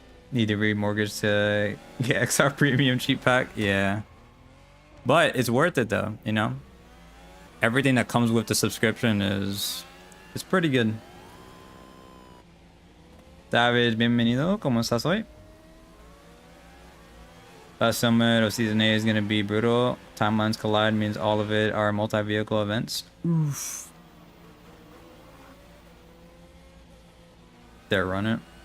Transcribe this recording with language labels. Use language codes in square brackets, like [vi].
[en] Need to remortgage to get XR Premium cheap pack? Yeah. But it's worth it though, you know? Everything that comes with the subscription is pretty good. [es] David, bienvenido. ¿Cómo estás hoy? [en] Last summit of season 8 is gonna be brutal. Timelines collide means all of it are multi-vehicle events. Oof. There, run it.